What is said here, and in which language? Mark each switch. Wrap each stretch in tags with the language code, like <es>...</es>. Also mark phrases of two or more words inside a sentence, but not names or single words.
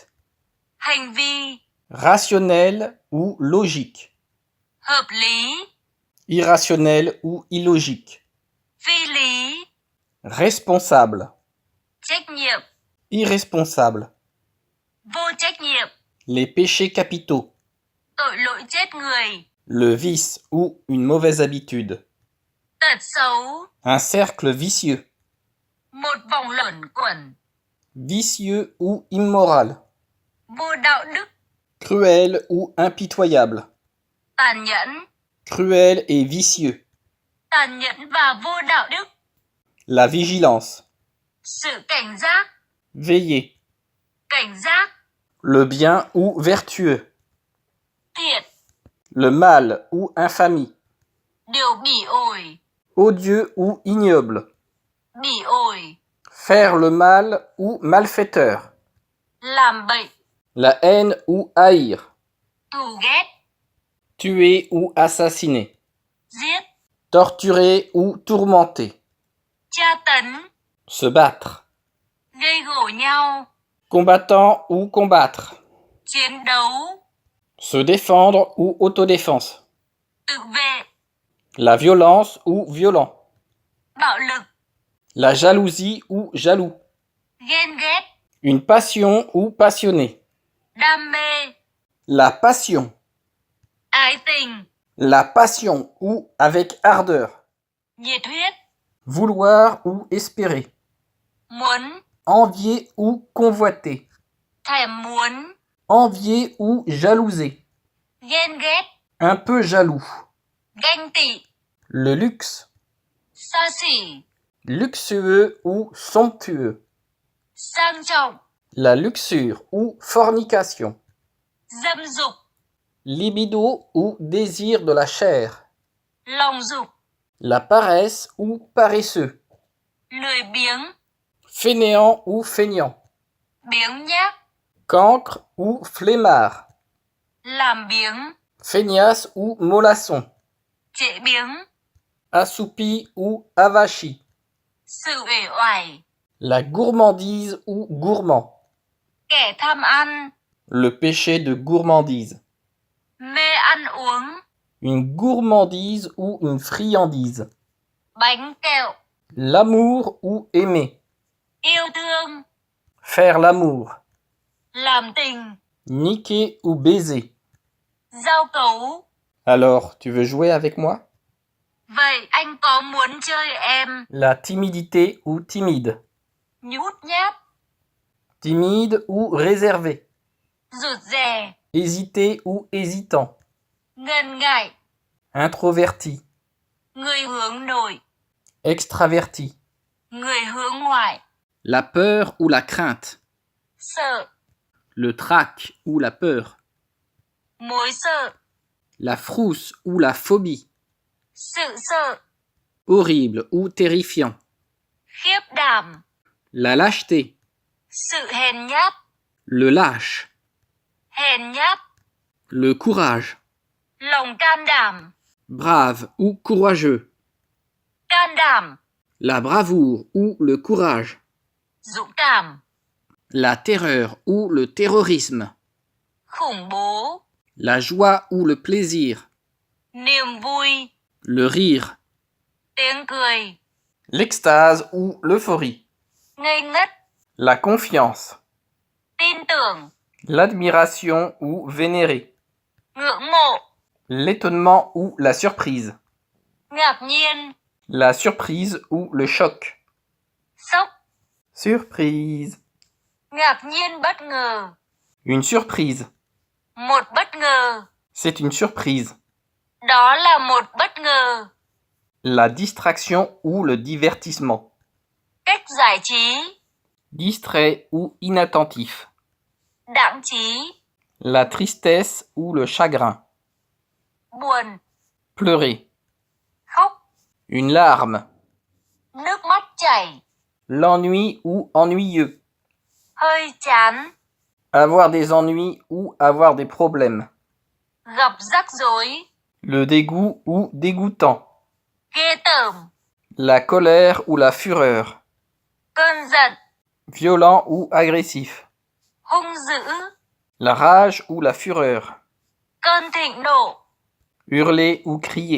<vi>Hành vi.</vi> <fr>rationnel ou logique,</fr> <vi>Hợp lý.</vi> <fr>irrationnel ou illogique,</fr> <vi>Phi lý.</vi> <fr>responsable,</fr> <vi>Trách nhiệm.</vi> <fr>irresponsable,</fr> <vi>Vô trách nhiệm.</vi> <fr>les péchés capitaux,</fr> <vi>Tội lỗi chết người.</vi> <fr>le vice ou une mauvaise habitude,</fr> <vi>Tật xấu.</vi> <fr>un cercle vicieux,</fr> <vi>Một vòng luẩn quẩn.</vi> <fr>vicieux ou immoral,</fr> <vi>Vô đạo đức.</vi> <fr>cruel ou impitoyable,</fr> <vi>Tàn nhẫn.</vi> <fr>cruel et vicieux,</fr> <vi>Tàn nhẫn và vô đạo đức.</vi> <fr>la vigilance,</fr> <vi>Sự cảnh giác.</vi> <fr>veiller,</fr> <vi>Cảnh giác.</vi> <fr>le bien ou vertueux,</fr> <vi>Thiện.</vi> <fr>le mal ou infamie,</fr> <vi>Điều bỉ ổi.</vi> <fr>odieux ou ignoble,</fr> <vi>Bỉ ổi.</vi> <fr>faire le mal ou malfaiteur,</fr> <vi>Làm bệnh.</vi> <fr>la haine ou haïr,</fr> <vi>Thù ghét.</vi> <fr>tuer ou assassiner,</fr> <vi>Giết.</vi> <fr>torturer ou tourmenter,</fr> <vi>Tra tấn.</vi> <fr>se battre,</fr> <vi>Gây gổ nhau.</vi> <fr>combattant ou combattre,</fr> <vi>Chiến đấu.</vi> <fr>se défendre ou autodéfense,</fr> <vi>Tự vệ.</vi> <fr>la violence ou violent,</fr> <vi>Bạo lực.</vi> <fr>la jalousie ou jaloux,</fr> <vi>Ghen ghét.</vi> <fr>une passion ou passionné,</fr> <vi>Đam mê.</vi> <fr>la passion,</fr> <vi>Ái tình.</vi> <fr>la passion ou avec ardeur,</fr> <vi>Nhiệt huyết.</vi> <fr>vouloir ou espérer,</fr> <vi>Muốn.</vi> <fr>envier ou convoiter,</fr> <vi>Thèm muốn.</vi> <fr>envier ou jalouser,</fr> <vi>Ghen ghét.</vi> <fr>un peu jaloux,</fr> <vi>Ganh tị.</vi> <fr>le luxe,</fr> <vi>Xa xỉ.</vi> <fr>luxueux ou somptueux,</fr> <vi>Sang trọng.</vi> <fr>la luxure ou fornication,</fr> <vi>Dâm dục.</vi> <fr>libido ou désir de la chair,</fr> <vi>Lòng dục.</vi> <fr>la paresse ou paresseux,</fr> <vi>Lười biếng.</vi> <fr>fainéant ou feignant,</fr> <vi>Biếng nhác.</vi> <fr>cancre ou flemmard,</fr> <vi>Làm biếng.</vi> <fr>feignasse ou mollasson,</fr> <vi>Trễ biếng.</vi> <fr>assoupi ou avachi,</fr> <vi>Sự uể oải.</vi> <fr>la gourmandise ou gourmand,</fr> <vi>Kẻ tham ăn.</vi> <fr>le péché de gourmandise,</fr> <vi>Mê ăn uống.</vi> <fr>une gourmandise ou une friandise,</fr> <vi>Bánh kẹo.</vi> <fr>l'amour ou aimer,</fr> <vi>Yêu</vi> <fr>Faire l'amour.</fr> <vi>làm tình,</vi> <fr>Niquer ou baiser.</fr> <vi>giao cấu.</vi> <fr>Alors, tu veux jouer avec moi?</fr> <vi>Vậy anh có muốn chơi em?</vi> <fr>La timidité ou timide.</fr> <vi>Nhút nhát,</vi> <fr>Timide ou réservé.</fr> <vi>rụt rè,</vi> <fr>Hésiter ou hésitant.</fr> <vi>ngần ngại,</vi> <fr>Introverti.</fr> <vi>người hướng nội,</vi> <fr>Extraverti.</fr> <vi>người hướng ngoại,</vi> <fr>La peur ou la crainte.</fr> <vi>sợ,</vi> <fr>Le trac ou la peur.</fr> <vi>mối sợ,</vi> <fr>La frousse ou la phobie.</fr> <vi>sự sợ,</vi> <fr>Horrible ou terrifiant.</fr> <vi>khiếp đảm,</vi> <fr>La lâcheté.</fr> <vi>sự hèn nhát,</vi> <fr>Le lâche.</fr> <vi>hèn nhát,</vi> <fr>Le courage.</fr> <vi>lòng can đảm,</vi> <fr>Brave ou courageux.</fr> <vi>can đảm,</vi> <fr>La bravoure ou le courage.</fr> <vi>dũng cảm,</vi> <fr>La terreur ou le terrorisme.</fr> <vi>khủng bố,</vi> <fr>La joie ou le plaisir.</fr> <vi>niềm vui,</vi> <fr>Le rire.</fr> <vi>tiếng cười,</vi> <fr>L'extase ou l'euphorie.</fr> <vi>ngây ngất,</vi> <fr>La confiance.</fr> <vi>tin tưởng,</vi> <fr>L'admiration ou vénérer.</fr> <vi>ngưỡng mộ,</vi> <fr>L'étonnement ou la surprise.</fr> <vi>ngạc nhiên,</vi> <fr>La surprise ou le choc.</fr> <vi>sốc,</vi> <fr>Surprise.</fr> <vi>ngạc nhiên bất ngờ,</vi> <fr>Une surprise.</fr> <vi>một bất ngờ,</vi> <fr>C'est une surprise.</fr> <vi>đó là một bất ngờ,</vi> <fr>La distraction ou le divertissement.</fr> <vi>cách giải trí,</vi> <fr>Distrait ou inattentif.</fr> <vi>đãng trí,</vi> <fr>La tristesse ou le chagrin.</fr> <vi>buồn,</vi> <fr>Pleurer.</fr> <vi>khóc,</vi> <fr>Une larme.</fr> <vi>nước mắt chảy,</vi> <fr>L'ennui ou ennuyeux.</fr> <vi>hơi chán,</vi> <fr>Avoir des ennuis ou avoir des problèmes.</fr> <vi>gặp rắc rối,</vi> <fr>Le dégoût ou dégoûtant.</fr> <vi>ghê tởm,</vi> <fr>La colère ou la fureur.</fr> <vi>cơn giận,</vi> <fr>Violent ou agressif.</fr> <vi>hung dữ,</vi> <fr>La rage ou la fureur.</fr> <vi>cơn thịnh nộ,</vi> <fr>Hurler ou crier.</fr>